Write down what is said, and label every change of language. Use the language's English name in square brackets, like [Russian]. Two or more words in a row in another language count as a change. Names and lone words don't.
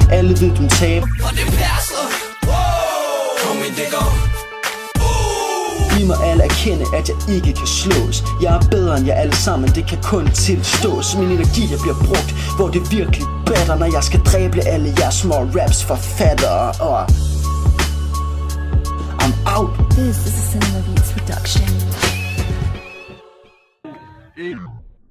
[Danish] Alle ved, du taber. Og det passer. Kom ind, det går. Vi må alle erkende, at jeg ikke kan slås. Jeg er bedre end jer alle sammen, det kan kun tilstås. Min energi jeg bliver brugt, hvor det virkelig batter, når jeg skal dræbe alle jeres små raps forfattere. [English] I'm out. This is a Cinema Beats production.